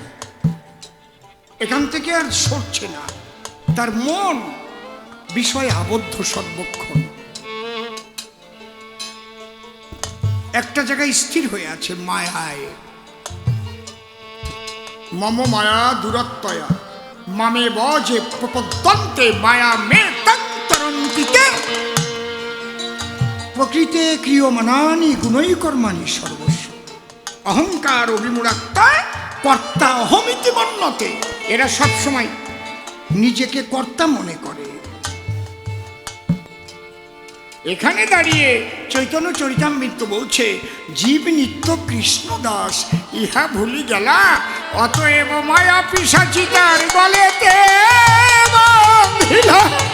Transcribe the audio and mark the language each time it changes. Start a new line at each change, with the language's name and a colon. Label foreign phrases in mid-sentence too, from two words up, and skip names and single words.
Bangla: এখান থেকে আর সরছে না, তার মন বিষয়ে আবদ্ধ সর্বক্ষণ, একটা জায়গায় স্থির হয়ে আছে মায়ায়।
Sanskrit: মম মায়া দুরত্বয়া মামে বজে প্রপদ্যন্তে মায়া মে তন্তরন্তিতে প্রকৃতে ক্রিয়মানানি গুণৈ কর্মাণি সর্বস্ব অহংকার অভিমূঢ়াত্মা কর্তা অহমিতি মন্যতে।
Bangla: এরা সবসময় নিজেকে কর্তা মনে করে। এখানে দাঁড়িয়ে চৈতন্য চরিতামৃত বলছে, জীব নিত্য কৃষ্ণ দাস ইহা ভুলি গেলা, অতএব মায়া পিশাচি তার বলেতে বাঁধিলা।